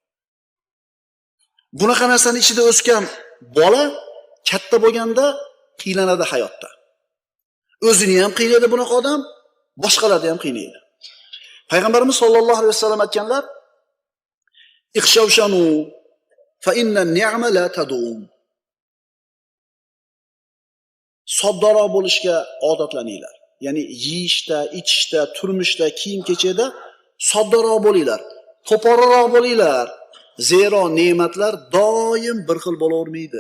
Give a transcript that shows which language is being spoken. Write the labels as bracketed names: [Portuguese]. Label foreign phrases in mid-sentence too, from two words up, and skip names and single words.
[Uzbek] Bunaqa narsani ichida o'sgan bola katta bo'lganda qiylanadi hayotda. O'zini ham qiynaydi bunaqa odam, boshqalarni ham qiynaydi. [Arabic] Payg'ambarimiz صلى الله عليه وسلم aytganlar: "اخشوشنوا فإن النعمة لا تدوم." [Uzbek] Soddaroq bo'lishga odatlaninglar. Ya'ni yeyishda, ichishda, turmushda, kiyim-kechada soddaroq bo'linglar, qo'polroq bo'linglar. Zero ne'matlar doim bir xil bo'lavermaydi.